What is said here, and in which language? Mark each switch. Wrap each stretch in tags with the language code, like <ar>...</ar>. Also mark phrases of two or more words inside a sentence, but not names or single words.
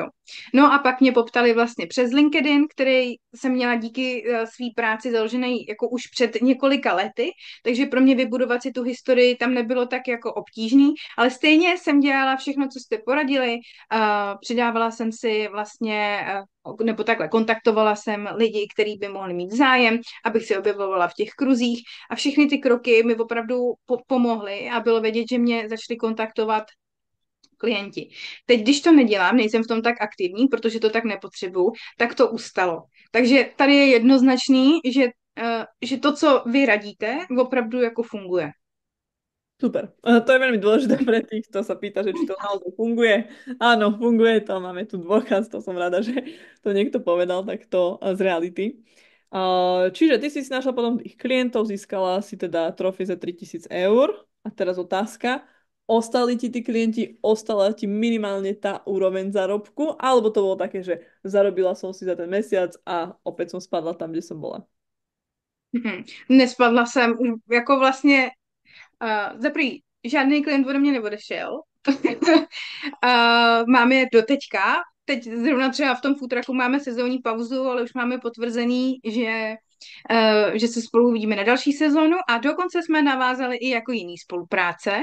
<cs>No a pak mě poptali vlastně přes LinkedIn, který jsem měla díky své práci založený jako už před několika lety, takže pro mě vybudovat si tu historii tam nebylo tak jako obtížný, ale stejně jsem dělala všechno, co jste poradili, přidávala jsem si vlastně nebo takhle, kontaktovala jsem lidi, kteří by mohli mít zájem, abych si objevovala v těch kruzích a všechny ty kroky mi opravdu pomohly a bylo vědět, že mě začali kontaktovat klienti. Teď, když to nedělám, nejsem v tom tak aktivní, protože to tak nepotřebuju, tak to ustalo. Takže tady je jednoznačný, že to, co vy radíte, opravdu jako funguje.</cs> <sk>Super. To je veľmi dôležité pre tých, kto sa pýta, že či to naozaj funguje. Áno, funguje to, máme tu dôkaz, to som rada, že to niekto povedal takto z reality. Čiže ty si našla potom tých klientov, získala si teda trofej za 3 000 eur. A teraz otázka, ostali ti tí klienti, ostala ti minimálne tá úroveň zárobku, alebo to bolo také, že zarobila som si za ten mesiac a opäť som spadla tam, kde som bola?</sk> <cs>Nespadla jsem, jako vlastně za prvý, žádný klient ode mě neodešel. Máme je do teďka. Teď zrovna třeba v tom futraku máme sezónní pauzu, ale už máme potvrzený, že se spolu uvidíme na další sezónu a dokonce jsme navázali i jako jiný spolupráce.</cs>